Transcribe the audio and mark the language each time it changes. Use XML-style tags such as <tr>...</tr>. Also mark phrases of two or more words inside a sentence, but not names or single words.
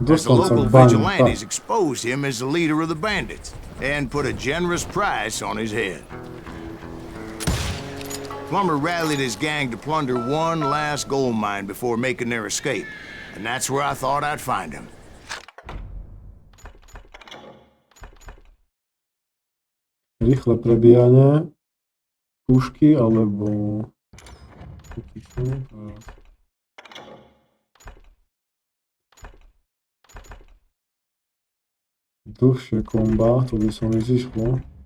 <en>as the Doslovca local banju, vigilantes exposed him as the leader of the bandits and put a generous price on his head. Plummer rallied his gang to plunder one last gold mine before making their escape, and that's where I thought I'd find him.</en> <sk>Rýchle prebíjanie, pušky alebo dlhšie komba, to by som nezišlo.</sk>